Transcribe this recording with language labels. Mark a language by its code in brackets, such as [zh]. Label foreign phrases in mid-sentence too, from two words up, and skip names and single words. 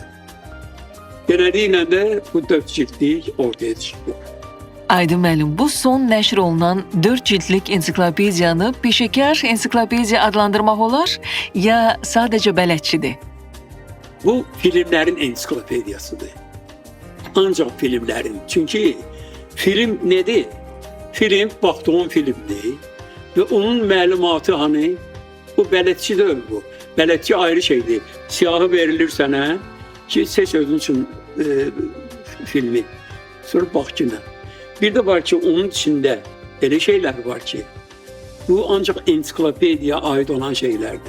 [az] Beləliklə də bu 4 cildlik ortaya çıxdı. Aydın müəllim, bu son nəşr olunan 4 cildlik ensiklopediyanı peşəkar ensiklopediya adlandırmaq olar ya sadəcə bələdçidir? [tr] Bu filmlerin ensiklopediyasıdır. Ancaq filmlerin. Çünkü film nedir? Film baktığın filmdir [az] ve onun məlumatı hani bu bələdçi deyil bu. Bələdçi ayrı şeydir. Siyahı verilir sənə ki seç özün üçün filmi. Sonra bax ki nə. [tr] Bir de var ki onun içinde elə şeyler var ki bu ancaq ensiklopediyaya ait olan şeylerdir.